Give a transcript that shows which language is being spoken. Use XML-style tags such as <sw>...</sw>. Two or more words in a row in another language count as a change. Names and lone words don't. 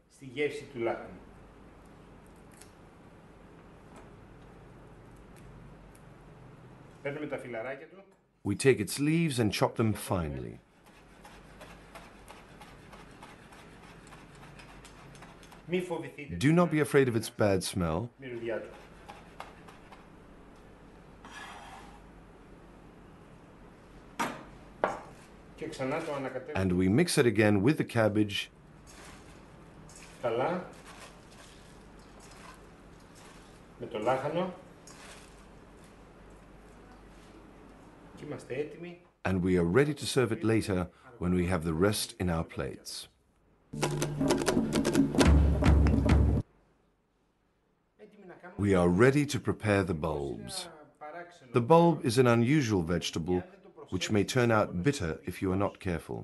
<el>Στη γεύση του λάχανου. Παίρνουμε τα φυλαράκια του.</el> <en>We take its leaves and chop them finely.</en> <el>Μη φοβηθείτε.</el> <en>Do not be afraid of its bad smell.</en> <el>Μυρωδιά του. Και ξανά το ανακατεύουμε.</el> <en>And we mix it again with the cabbage.</en> <el>Καλά. Με το λάχανο. Και είμαστε έτοιμοι.</el> <en>And we are ready to serve it later when we have the rest in our plates. We are ready to prepare the bulbs. The bulb is an unusual vegetable which may turn out bitter if you are not careful.</en>